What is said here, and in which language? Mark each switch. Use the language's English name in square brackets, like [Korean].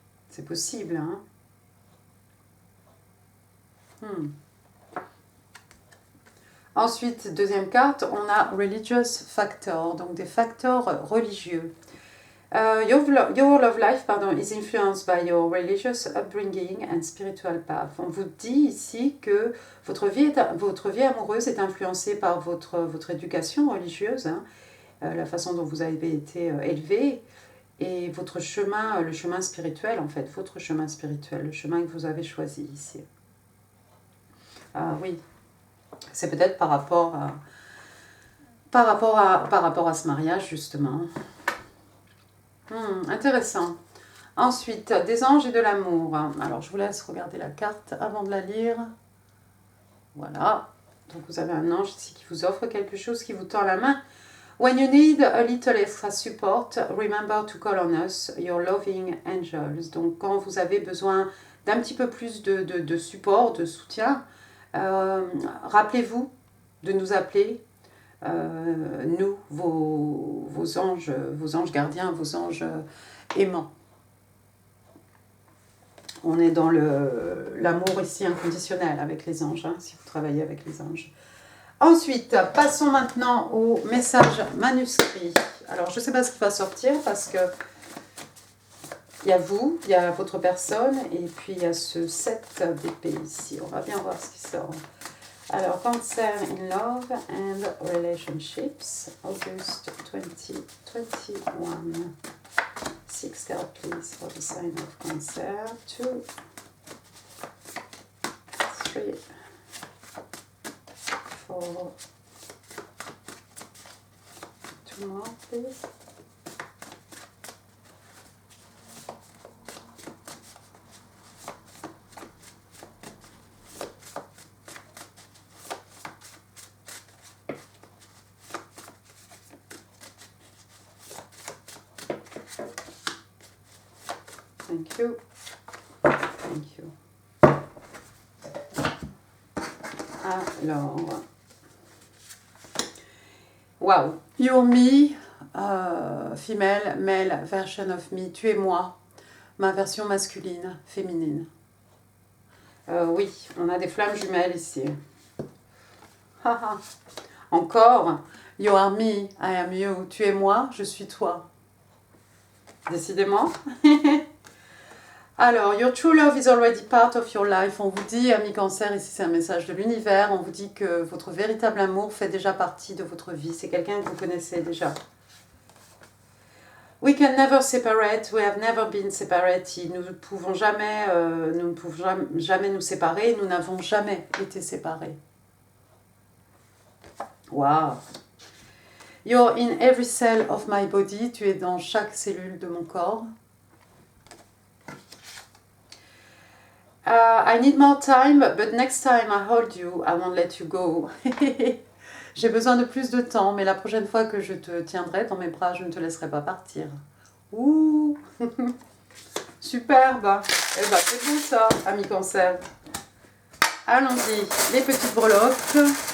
[French] C'est possible, hein. Ensuite, deuxième carte, on a Religious Factor, donc des facteurs religieux. [English] Your love life is influenced by your religious upbringing and spiritual path. [French] On vous dit ici que votre vie amoureuse est influencée par votre éducation religieuse, hein, la façon dont vous avez été élevé. Et votre chemin, le chemin spirituel en fait, votre chemin spirituel, le chemin que vous avez choisi ici. Ah oui, c'est peut-être par rapport à ce mariage justement. Intéressant. Ensuite, des anges et de l'amour. Alors je vous laisse regarder la carte avant de la lire. Voilà. Donc vous avez un ange ici qui vous offre quelque chose, qui vous tend la main. [English] When you need a little extra support, remember to call on us, your loving angels. [French] Donc, quand vous avez besoin d'un petit peu plus de support, de soutien, rappelez-vous de nous appeler, nous, vos anges gardiens, vos anges aimants. On est dans l'amour ici inconditionnel avec les anges, hein, si vous travaillez avec les anges. Ensuite, passons maintenant au message manuscrit. Alors, je ne sais pas ce qui va sortir parce que il y a vous, il y a votre personne et puis il y a ce 7 d'épée ici. On va bien voir ce qui sort. [English] Alors, Cancer in Love and Relationships, August 2021. 6 cards, please, for the sign of Cancer. 2, 3, 4, 2 more, please. Thank you. Thank you. Alors. Wow. You're me, female, male version of me. [French] Tu es moi, ma version masculine, féminine. Oui, on a des flammes jumelles ici. Encore. [English] You are me, I am you. [French] Tu es moi, je suis toi. Décidément. [English] Alors, your true love is already part of your life. [French] On vous dit, amis Cancer, ici c'est un message de l'univers, on vous dit que votre véritable amour fait déjà partie de votre vie. C'est quelqu'un que vous connaissez déjà. [English] We can never separate, we have never been separated. [French] Nous ne pouvons jamais nous séparer, nous n'avons jamais été séparés. Wow. [English] You're in every cell of my body. [French] Tu es dans chaque cellule de mon corps. [English] I need more time, but next time I hold you, I won't let you go. [French] J'ai besoin de plus de temps, mais la prochaine fois que je te tiendrai dans mes bras, je ne te laisserai pas partir. Ouh. Superbe. Eh ben, c'est bon ça, ami Cancer. Allons-y, les petites breloques.